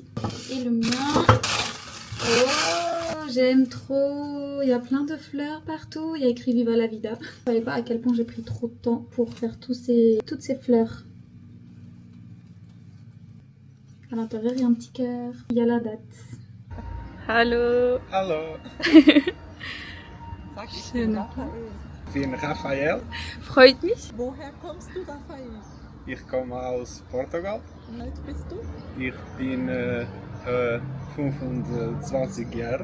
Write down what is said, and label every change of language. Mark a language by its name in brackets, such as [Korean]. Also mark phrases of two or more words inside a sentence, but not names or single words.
[French] Et le mien. Oh, j'aime trop. Il y a plein de fleurs partout. Il y a écrit Viva la vida. Je ne savais pas à quel point j'ai pris trop de temps pour faire toutes ces fleurs. À l'intérieur, il y a un petit cœur. Il y a la date. [German] Hallo. Hallo, Sag ich Schön. bin Raphael. ich bin Raphael. Freut mich. Woher kommst du, Raphael? Ich komme aus Portugal. Wie alt bist du? Ich bin 25 Jahre.